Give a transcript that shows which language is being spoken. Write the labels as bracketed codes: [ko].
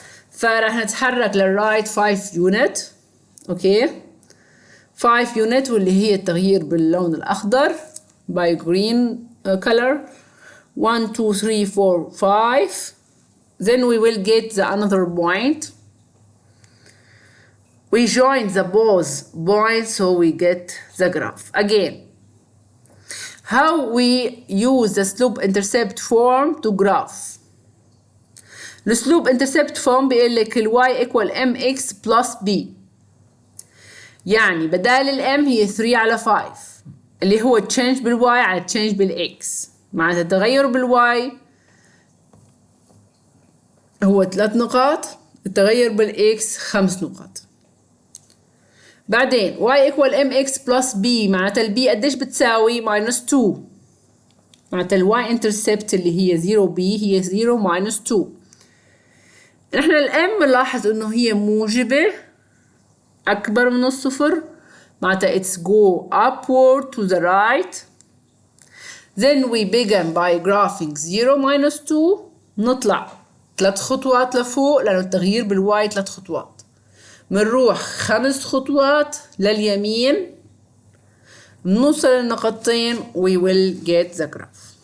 [ar] فراح نتحرك للرايت 5 unit. اوكي 5 unit واللي هي التغيير باللون الأخضر [en] by green color. 1 2 3 4 5. Then we will get the another point. We join the both points so we get the graph. Again, how we use the slope intercept form to graph. The slope intercept form [ar] بيقول لك ال [en] y equal mx plus b. [ar] يعني بدال ال m هي 3 على 5 اللي هو change بال y على change بال x. معناتها التغير بالواي هو 3 نقاط، التغير بالاكس 5 نقاط. بعدين y equal mx plus b معناتها البي قديش بتساوي -2. معناتها الواي انترسبت اللي هي 0b هي 0 -2. نحن الام بنلاحظ انه هي موجبة اكبر من الصفر معناتها [en] it's go upward to the right. Then we begin by graphing 0 -2. [ar] نطلع 3 خطوات لفوق لأنه التغيير بالواي 3 خطوات. منروح 5 خطوات لليمين نوصل للنقطتين [en] we will get the graph.